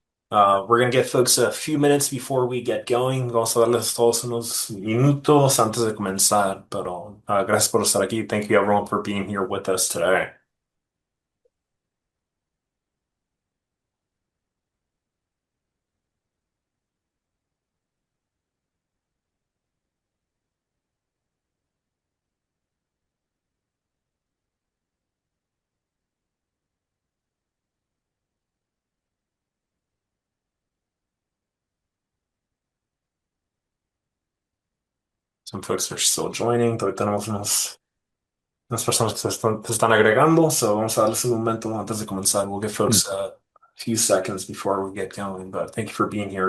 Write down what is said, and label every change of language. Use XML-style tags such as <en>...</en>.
<en>We're going to give folks a few minutes before we get going.</en> <es>Vamos a darles todos unos minutos antes de comenzar, pero gracias por estar aquí.</es> <en>Thank you, everyone, for being here with us today. Some folks are still joining.</en> <es>Todavía tenemos unas personas que se están agregando, so vamos a darles un momento antes de comenzar.</es> <en>We'll give Mm. folks a few seconds before we get going, but thank you for being here.</en>